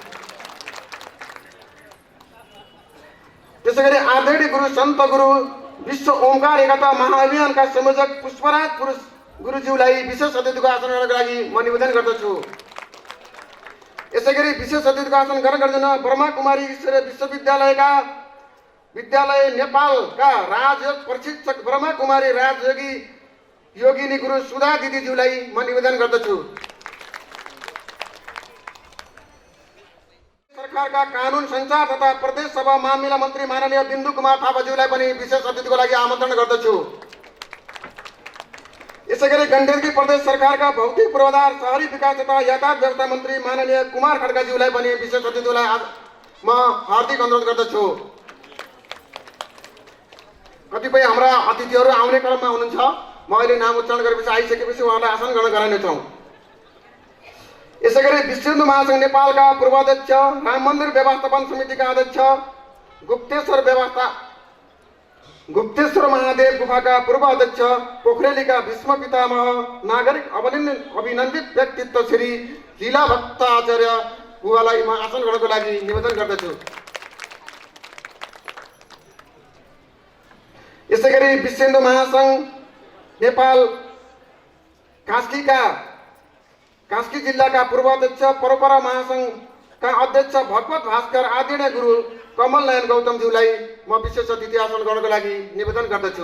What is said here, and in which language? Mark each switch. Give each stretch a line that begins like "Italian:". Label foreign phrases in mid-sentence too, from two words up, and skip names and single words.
Nepali: त्यसैगरी आदरणीय गुरु सन्त गुरु विश्व ओमकार एकता महाअभियानका संयोजक पुष्पराज पुरुष गुरुज्यूलाई विशेष अतिथिको आसन ग्रहणको लागि म निवेदन गर्दछु। यसैगरी विशेष अतिथिको आसन ग्रहण गरिदिन ब्रह्मा कुमारी ईश्वरीय विश्वविद्यालयका विद्यालय नेपालका राजयोग प्रशिक्षक ब्रह्मा कुमारी राजयोगी योगिनी गुरु सुधा दिदीज्यूलाई म निवेदन गर्दछु। सरकारका कानुन संचार तथा प्रदेश सभा मामिला मन्त्री माननीय बिन्दु कुमार थापाज्यूलाई पनि विशेष अतिथिको लागि आमन्त्रण गर्दछु। यसैगरी गण्डकी प्रदेश सरकारका भौतिक पूर्वाधार शहरी विकास तथा यातायात व्यवस्था मन्त्री माननीय कुमार खड्काज्यूलाई पनि विशेष अतिथिलाई म हार्दिक अनुरोध गर्दछु। कतिपय हाम्रा अतिथिहरू आउने क्रममा हुनुहुन्छ। म अहिले नाम उच्चारण गरेपछि आइसकेपछि उहाँलाई आसन ग्रहण गराउनेछौँ। यसैगरी विश्व हिन्दू महासंघ नेपालका पूर्वाध्यक्ष राम मन्दिर व्यवस्थापन समितिका अध्यक्ष गुप्तेश्वर महादेव गुफाका पूर्व अध्यक्ष पोखरेलीका भीष्म पितामह नागरिक अभिनन्दित व्यक्तित्व श्री लीला भक्त आचार्य बुवालाई म आसन ग्रहणको लागि निवेदन गर्दछु। यसैगरी विश्व हिन्दू महासंघ नेपाल कास्की जिल्लाका पूर्व अध्यक्ष परपरा महासंघका अध्यक्ष भगवत भास्कर आदरणीय गुरु कमल नयन गौतमज्यूलाई म विशेष अतिथि आसन ग्रहणको लागि निवेदन गर्दछु।